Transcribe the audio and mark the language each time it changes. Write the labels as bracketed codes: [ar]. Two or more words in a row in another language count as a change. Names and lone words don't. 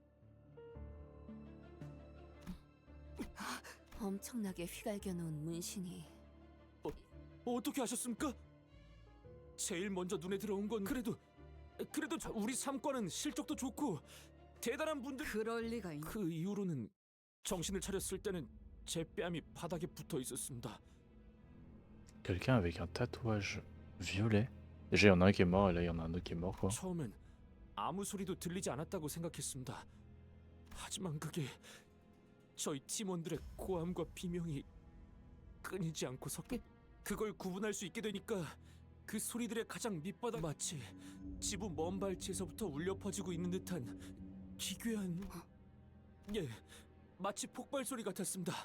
[ko] 엄청나게 휘갈겨 놓은 문신이. 어떻게 하셨습니까? 제일 먼저 눈에 들어온 건 그래도 우리 삼과는 실적도 좋고 대단한 분들. 그럴 리가 있나? 그 이후로는 정신을 차렸을 때는 제 뺨이 바닥에 붙어 있었습니다. [fr] quelqu'un avec un tatouage violet. Déjà, il y en a un qui est mort et là, il y en a un autre qui est mort, quoi. [ko] 처음엔 아무 소리도 들리지 않았다고 생각했습니다. 하지만 그게 저희 팀원들의 고함과 비명이 끊이지 않고 섞여 그걸 구분할 수 있게 되니까 그 소리들의 가장 밑바닥 마치 지부 먼 발치에서부터 울려 퍼지고 있는 듯한 기괴한 마치 폭발 소리 같았습니다.